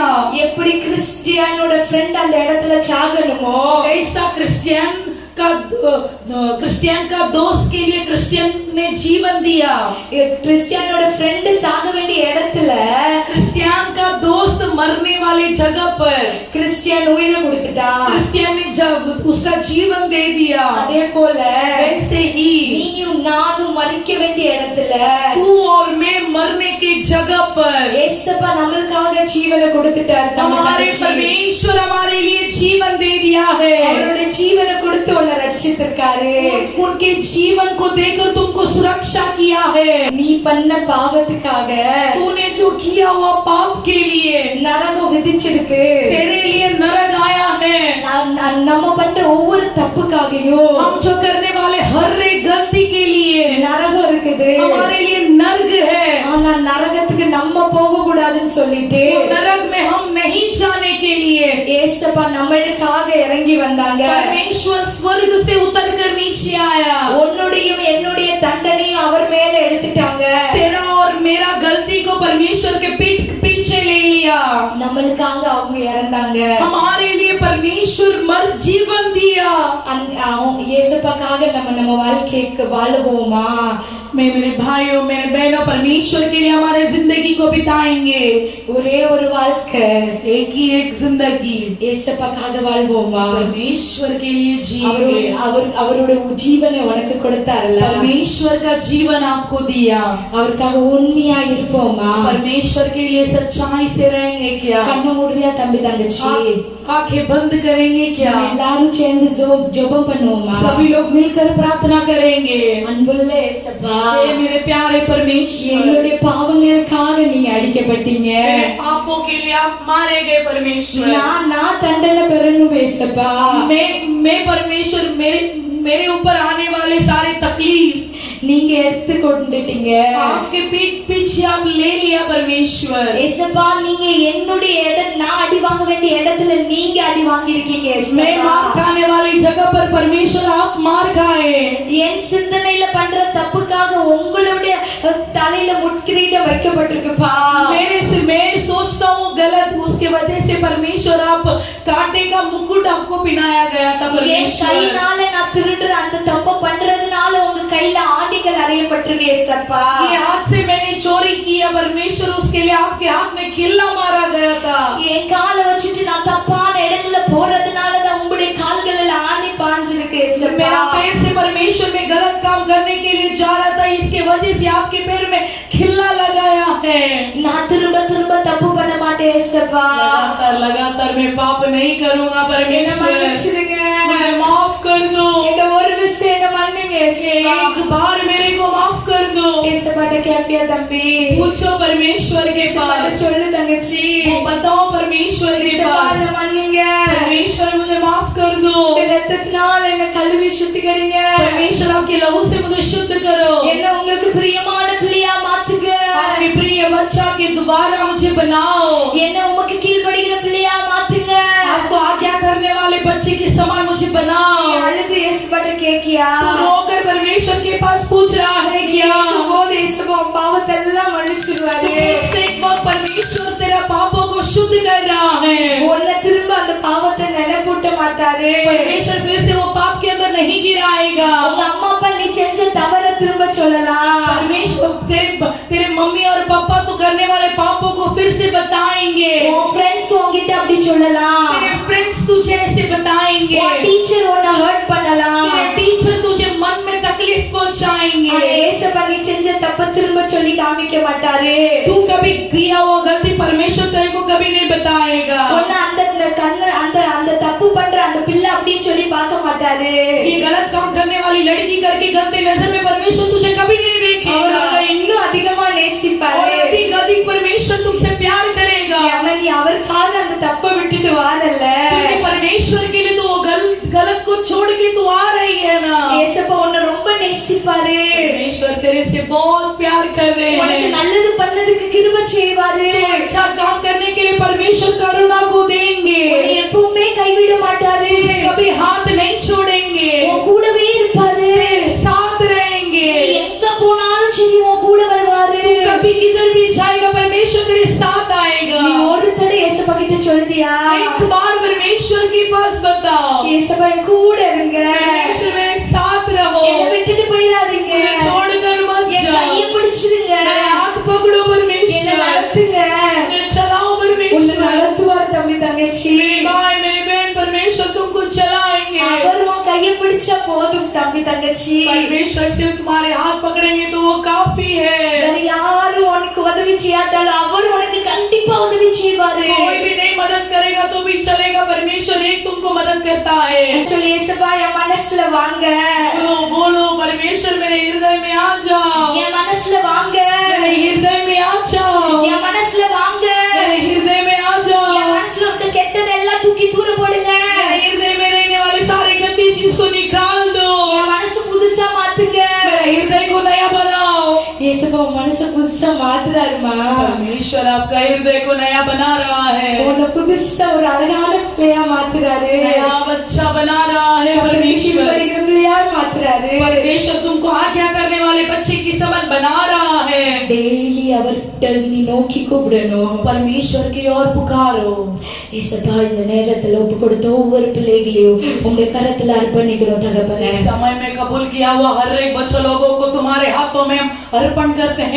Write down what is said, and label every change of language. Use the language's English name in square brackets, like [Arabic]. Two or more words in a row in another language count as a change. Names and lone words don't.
[Tamil] எப்படி கிறிஸ்டியனோட ஃப்ரெண்ட் அந்த இடத்துல சாகணுமோ, [Hindi] ऐसा क्रिश्चियन का दोस्त के लिए क्रिश्चियन ने जीवन दिया। [Tamil] கிறிஸ்டியனோட ஃப்ரெண்ட் சாக வேண்டிய இடத்துல [Hindi] क्रिश्चियन का दोस्त मरने वाले जगह पर [Tamil] கிறிஸ்டியன் உயிரை கொடுத்துட்டான். [Hindi] क्रिश्चियन ने उसका जीवन दे दिया। [Tamil] அதே போல [Hindi] वैसे ही [Tamil] நீயும் நானும் மரிக்க வேண்டிய இடத்துல [Hindi] तू और मैं मरने की जगह पर [Tamil] ஏசப்பா நம்மளுக்காக ஜீவனை கொடுத்துட்டார். [Hindi] हमारे परमेश्वर हमारे लिए जीवन दे दिया है। [Tamil] அவருடைய ஜீவனை கொடுத்து உன்னை ரட்சித்திருக்காரு. [Hindi] उनके जीवन को देकर तुमको सुरक्षा किया है। [Tamil] நீ பண்ண பாவத்துக்காக [Hindi] तूने जो किया हुआ पाप के लिए [Tamil] நரகம் விதிச்சிருக்கு. [Hindi] तेरे लिए नरक आया है। [Tamil] நம்ம பண்ற ஒவ்வொரு தப்புக்காகவும் [Hindi] हम जो करने वाले हर एक [Tamil] நம்ம போக கூடாதுன்னு சொல்லிட்டு [Hindi] नरक में हम नहीं जाने के लिए [Tamil] ஏசப்பா நம்மளுக்காக இறங்கி வந்தாங்க. [Hindi] परमेश्वर स्वर्ग से उतर कर नीचे आया. [Tamil] உன்னுடைய என்னுடைய தண்டனையும் அவர் மேல எடுத்துட்டாங்க. [Hindi] तेरा और मेरा गलती को परमेश्वर के पीछे ले लिया. [Tamil] நம்மளுக்காக அவங்க இறந்தாங்க. [Hindi] हमारे लिए परमेश्वर मर जीवन दिया. [Tamil] ஏசப்பாக்காக நம்ம வாழ்க்கைக்கு வாழுவோமா? [Hindi] मैं मेरे भाइयों मेरे बहनों परमेश्वर के लिए हमारे जिंदगी को बिताएंगे. [Tamil] ஒரே ஒரு வாழ்க்கை, [Hindi] एक ही एक जिंदगी [Tamil] ஏசப்பாக்காக வாழ்வோமா? [Hindi] परमेश्वर के लिए जिएंगे. [Tamil] அவரோட ஜீவனை உனக்கு கொடுத்தார்ல, [Hindi] परमेश्वर का जीवन आपको दिया. [Tamil] அவருக்காக உண்மையா இருப்போமா? [Hindi] परमेश्वर के लिए सच्चाई से रहेंगे क्या? [Tamil] கண்ணு மூடியா தம்பி தங்கச்சி? [Hindi] आंखें बंद करेंगे क्या? [Tamil] எல்லாரும் சேர்ந்து ஜெபம் பண்ணுவோமா? [Hindi] सभी लोग मिलकर प्रार्थना करेंगे. [Tamil] அன்புள்ள ஏசப்பா, [Hindi] हे मेरे प्यारे परमेश्वर, [Tamil] என்னுடைய பாவங்களுக்காக நீங்க அடிக்கப்பட்டீங்க. [Hindi] मेरे पापों के लिए आप मारे गए परमेश्वर. [Tamil] நான் தண்டனை பெறணும் ஏசப்பா. [Hindi] मैं परमेश्वर मेरे ऊपर आने वाले सारे तकलीफ [Tamil] நீங்க எடுத்து கொண்டுட்டீங்க. [Hindi] आपके पीठ पीछे आप ले लिया परमेश्वर. [Tamil] ஏசப்பா, நீங்க என்னுடைய நான் அடி வாங்க வேண்டிய இடத்துல நீங்க அடி வாங்கிருக்கீங்க. [Hindi] मैं मार खाने वाली जगह पर परमेश्वर आप मार खाए. [Tamil] என் சிந்தனையில பண்ற தப்புக்காக உங்களுடைய தலையில முட்கிரீடம் வைக்கப்பட்டிருக்குப்பா. [Hindi] मैं सोचता हूँ गलत, उसके वजह से परमेश्वर आप कांटे का मुकुट आपको पहनाया गया था परमेश्वर. [Tamil] கையினால நான் திருடுற அந்த தப்பு பண்றதுனால உங்க கையில ஆணிகள் அறையப்பட்டிருக்கு ஏசப்பா. [Hindi] ये हाथ से मैंने चोरी किया परमेश्वर, उसके लिए आपके हाथ में किल्ला मारा गया था. [Tamil] என் காலை வச்சுட்டு நான் தப்பான இடத்துல போறதுனால தான் உங்களுடைய கால்களில் ஆணி பாஞ்சிருக்கு ஏசப்பா. [Hindi] मेरा पैर से परमेश्वर में गलत काम करने के लिए जा रहा था, इसके वजह से आपके पैर में खिल्ला लगाया है. [Tamil] நான் திரும்ப தப்பு பண்ண மாட்டேன் ஏசப்பா. [Hindi] लगातार मैं पाप नहीं करूंगा परमेश्वर. मुझे माफ कर दो. [Tamil] இந்த ஒரு விஷயம் மன்னிங்க ஏசப்பா. [Hindi] एक बार मेरे को माफ कर दो. [Tamil] ஏசப்பாட்ட கேப்பியா தம்பி? [Hindi] पूछो परमेश्वर के [Tamil] ஏசப்பாட்ட [Hindi] पास. [Tamil] சொல்லு தங்கச்சி. [Hindi] बताओ परमेश्वर के [Tamil] ஏசப்பா [Hindi] पास. [Tamil] மன்னிங்க. [Hindi] परमेश्वर मुझे माफ कर दो. [Tamil] ரத்தத்தினால என்ன கழுவி சுத்திகரிங்க. [Hindi] परमेश्वर आपके लहू से मुझे शुद्ध करो. [Tamil] என்ன உங்களுக்கு பிரியமான பிள்ளையா மாத்துங்க. [Hindi] आपके प्रिय बच्चा के दोबारा मुझे बनाओ. [Tamil] என்ன உமக்கு கீழ்ப்படிகிற பிள்ளையா மாத்துங்க. [Hindi] आपको आज्ञा करने वाले बच्चे के समान मुझे बनाओ. [Tamil] நீ அழுது ஏசப்பாட்ட கேக்கியா? [Hindi] तू रोकर परमेश्वर के पास पूछ रहा है क्या? [Tamil] போது ஏசப்பா பாவத்தை எல்லாம் மன்னிச்சிடுவாரு. [Hindi] पूछते एक वक्त परमेश्वर तेरा पापों को शुद्ध कर रहा है. [Tamil] உன்னை திரும்ப அந்த பாவத்தை நினைப்பூட்ட மாட்டாரு. [Hindi] परमेश्वर फिर से वो पाप के अंदर नहीं गिराएगा. [Tamil] உங்க அம்மா அப்பா நீ செஞ்ச தவற திரும்ப சொல்லலாம். [Hindi] परमेश्वर तेरे मम्मी और पापा तो करने वाले पापों को फिर से बताएंगे. [Tamil] உன் ஃப்ரெண்ட்ஸ் உன்கிட்ட அப்படி சொல்லலாம். [Hindi] तेरे फ्रेंड्स तुझे ऐसे बताएंगे. [Tamil] உன் டீச்சர் உன்னை ஹர்ட் பண்ணலாம். [Hindi] तेरे टीचर तुझे मन में तकलीफ पहुंचाएंगे. [Tamil] ஆனா ஏசப்பா நீ செஞ்ச தப்ப திரும்ப சொல்லி காமிக்க மாட்டாரு. [Hindi] तू कभी किया वो गलती परमेश्वर तेरे को कभी नहीं बताएगा. [Tamil] உன்னை அந்த தப்பு பண்ற அந்த பிள்ளை அப்படின்னு சொல்லி பார்க்க மாட்டாரு. [Hindi] ये गलत काम करने वाली लड़की करके गंदे नजर में परमेश्वर तुझे कभी नहीं देखेगा. [Tamil] அவர் இன்னும் அதிகமா [Hindi] और [Tamil] நேசிப்பாரு. [Hindi] अधिक परमेश्वर तुमसे प्यार करेगा. [Tamil] ஆனா நீ அவருக்காக அந்த தப்பை விட்டுட்டு வாரல்ல. [Hindi] क्योंकि परमेश्वर के लिए तो वो गलत को छोड़ के तू आ रही है ना. [Tamil] ஏசப்பா உன்னை ரொம்ப நேசிப்பாரு. [Hindi] परमेश्वर तेरे से बहुत प्यार कर रहे [Tamil] உனக்கு [Hindi] हैं. [Tamil] நல்லது பண்ணதுக்கு கிருபை செய்வாரு. [Hindi] तो अच्छा काम करने के लिए परमेश्वर करुणा को देंगे. [Tamil] உன்னை எப்பவுமே கைவிட மாட்டாரு. [Hindi] तुझे कभी हाथ नहीं छोड़ेंगे. [Tamil] உன் கூடவே இருப்பாரு. [Hindi] तेरे साथ रहेंगे. [Tamil] நீ எங்க போனாலும் சரி உன் கூட வருவாரு. [Hindi] तू कभी किधर भी जाएगा परमेश्वर तेरे साथ आएगा. [Tamil] நீ ஒரு தடவை ஏசப்பா கிட்ட சொல்றியா? [Hindi] एक बार परमेश्वर के पास बताओ. [Tamil] ஏசப்பா என் கூட இருங்க. [Hindi] परमेश्वर मेरे साथ रहो. [Tamil] என்னை விட்டுட்டு போயிடாதீங்க. [Hindi] मुझे छोड़कर मत [Tamil] என் [Hindi] जाओ. [Tamil] கையை பிடிச்சிருங்க. [Hindi] मेरे हाथ पकड़ो [Tamil] என்னை [Hindi] परमेश्वर. [Tamil] நடத்துங்க. [Hindi] मुझे चलाओ [Tamil] உன்னை [Hindi] परमेश्वर. [Tamil] நடத்துவார் தம்பி தங்கச்சி. [Hindi] मेरे भाई मेरी बहन परमेश्वर तुमको चलाएंगे. [Tamil] அவர் உன் கையை பிடிச்சா போதும் தம்பி தங்கச்சி. [Hindi] परमेश्वर सिर्फ तुम्हारे हाथ पकड़ेंगे तो वो काफी है. [Tamil] வேற யாரும் உனக்கு உதவி செய்யாட்டாலும் அவர் உனக்கு கண்டிப்பா உதவி செய்வாரு. [Hindi] कोई भी नहीं मदद करेगा तो भी चलेगा. परमेश्वर एक तुमको मदद करता है. [Tamil] சொல்லி ஏசப்பா என் மனசுல வாங்க. [Hindi] बोलो परमेश्वर मेरे हृदय में आ जाओ. [Tamil] என் மனசுல வாங்க. [Hindi] मेरे हृदय में आ जाओ. [Tamil] என் மனசுல வாங்க. [Hindi] मेरे हृदय में आ [Tamil] என் [Hindi] जाओ. [Tamil] மனசுல இருக்க கெட்டதெல்லாம் தூக்கி தூர போடுங்க. [Hindi] मेरे हृदय में रहने वाले सारे गंदी चीज को निकाल दो. [Tamil] என் மனசு புதுசா மாத்துங்க. [Hindi] मेरे हृदय को नया बनाओ. [Tamil] ஏசப்பா உன் மனசை புதுசா மாத்துறாருமா. [Hindi] परमेश्वर आपका हृदय को नया बना रहा है, [Tamil] உன்னை புதுசா ஒரு அழகான பிள்ளையா மாத்துறாரு. [Hindi] नया बच्चा बना रहा है परमेश्वर परमेश्वर। [Tamil] படிக்கிற பிள்ளையா மாத்துறாரு. [Hindi] परमेश्वर तुमको आज्ञा करने वाले बच्चे की समझ बना रहा है। [Tamil] டெய்லி அவர்கிட்ட நீ நோக்கி கூப்பிடணும். [Hindi] परमेश्वर की ओर पुकारो। [Tamil] ஏசப்பா இந்த நேரத்துல ஒப்பு கொடுத்த ஒவ்வொரு பிள்ளைகளையும் உங்க கரத்துல அர்ப்பணிக்கிறோம் தகப்பனே. [Hindi] इस समय में कबूल किया हुआ हर एक बच्चों लोगों को तुम्हारे हाथों में हम अर्पण करते हैं